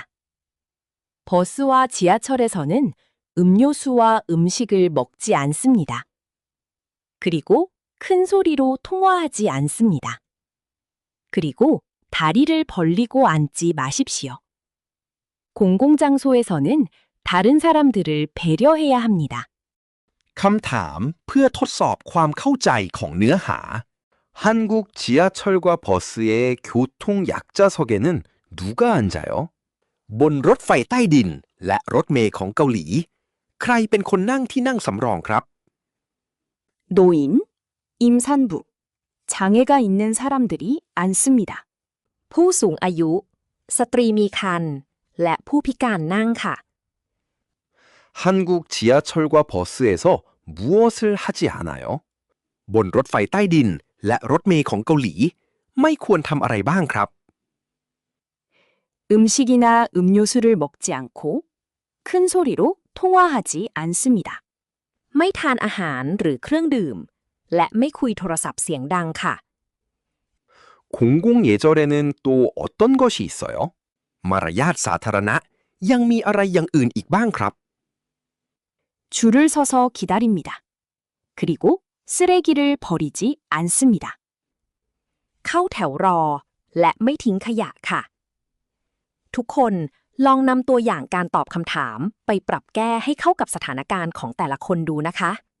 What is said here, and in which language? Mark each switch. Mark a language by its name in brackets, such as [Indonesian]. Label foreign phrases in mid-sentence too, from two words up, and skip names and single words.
[Korean] 버스와 지하철에서는 음료수와 음식을 먹지 않습니다. 그리고 큰 소리로 통화하지 않습니다. 그리고 다리를 벌리고 앉지 마십시오. 공공장소에서는 다른 사람들을 배려해야 합니다. [Thai] คำถามเพื่อทดสอบความเข้าใจของเนื้อหา [Korean] 한국 지하철과 버스의 교통 약자석에는 누가 앉아요? [Thai] บนรถไฟใต้ดินและรถเมล์ของเกาหลีใครเป็นคนนั่งที่นั่งสำรองครับ [Korean] 노인, 임산부, 장애가 있는 사람들이 앉습니다. [Thai] ผู้สูงอายุสตรีมีครรภ์และผู้พิการนั่งค่ะ [Korean] 한국 지하철과 버스에서 무엇을 하지 않아요? [Thai] บนรถไฟใต้ดินและรถเมล์ของเกาหลีไม่ควรทำอะไรบ้างครับ [Korean] 음식이나 음료수를 먹지 않고 큰 소리로 통화하지 않습니다. [Thai] ไม่ทานอาหารหรือเครื่องดื่มและไม่คุยโทรศัพท์เสียงดังค่ะ [Korean] 공공예절에는 또 어떤 것이 있어요? [Thai] มารยาทสาธารณะยังมีอะไรอย่างอื่นอีกบ้างครับ [Korean] 줄을 서서 기다립니다. 그리고 쓰레기를 버리지 않습니다. [Thai] เข้าแถวรอและไม่ทิ้งขยะค่ะ ทุกคนลองนำตัวอย่างการตอบคำถามไปปรับแก้ให้เข้ากับสถานการณ์ของแต่ละคนดูนะคะ